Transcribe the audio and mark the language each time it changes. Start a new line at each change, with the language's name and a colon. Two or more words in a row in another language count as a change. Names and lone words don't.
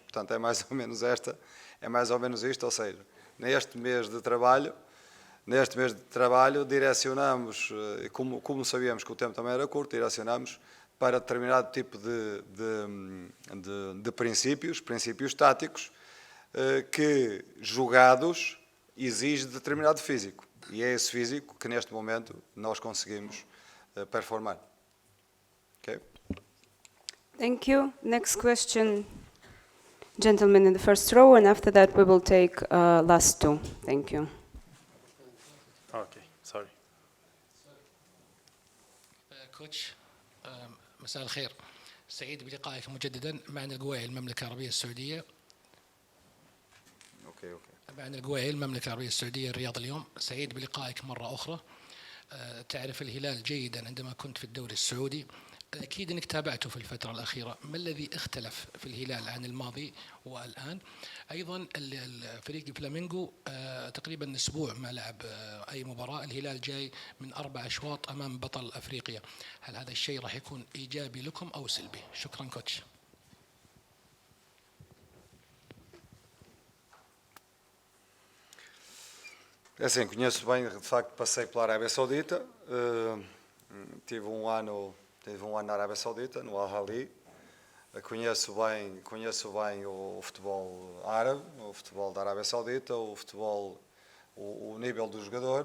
Portuguese: Portanto, é mais ou menos isto, ou seja, neste mês de trabalho, neste mês de trabalho, direcionamos, como sabíamos que o tempo também era curto, direcionamos para determinado tipo de princípios táticos, que jogados exige determinado físico. E é esse físico que neste momento nós conseguimos performar. Okay?
English: Thank you. Next question, gentleman in the first row, and after that we will take last two. Thank you. Okay, sorry.
Arabic: كوتش مساء الخير، سعيد بلقائك مجددا. معنا القويعي المملكة العربية السعودية. معنا القويعي المملكة العربية السعودية الرياض اليوم. سعيد بلقائك مرة أخرى. تعرف الهلال جيدا عندما كنت في الدوري السعودي، أكيد أنك تابعته في الفترة الأخيرة. ما الذي اختلف في الهلال عن الماضي والآن؟ أيضا فريق فلامينغو تقريبا أسبوع ما لعب أي مباراة. الهلال جاي من 4 أشواط أمام بطل أفريقيا. هل هذا الشيء راح يكون إيجابي لكم أو سلبي؟ شكرا كوتش.
Portuguese: É assim, conheço bem, de facto passei pela Arábia Saudita, tive um ano na Arábia Saudita, no Al-Ahly. Conheço bem o futebol árabe, o futebol da Arábia Saudita, o futebol, o nível do jogador.